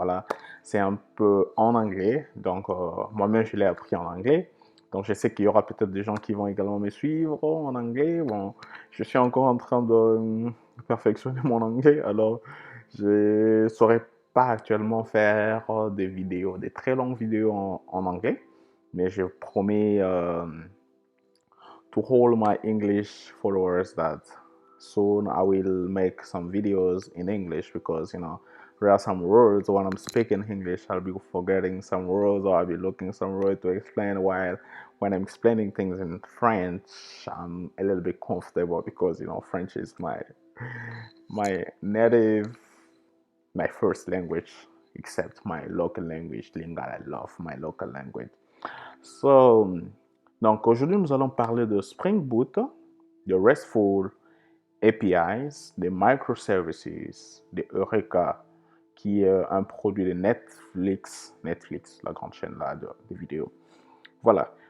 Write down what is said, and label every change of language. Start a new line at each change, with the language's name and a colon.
French: Voilà, c'est un peu en anglais. Donc, moi-même, je l'ai appris en anglais. Donc, je sais qu'il y aura peut-être des gens qui vont également me suivre en anglais. Bon, je suis encore en train de perfectionner mon anglais. Alors, je ne saurais pas actuellement faire des vidéos, des très longues vidéos en anglais. Mais je promets
English: to all my English followers that soon I will make some videos in English because there are some words when I'm speaking English I'll be forgetting some words or I'll be looking some words to explain, while when I'm explaining things in French I'm a little bit comfortable because French is my native, my first language, except my local language Lingala. I love my local language.
French: So, donc aujourd'hui, nous allons parler de Spring Boot, de RESTful APIs, des microservices, de Eureka, qui est un produit de Netflix, la grande chaîne là de vidéos. Voilà.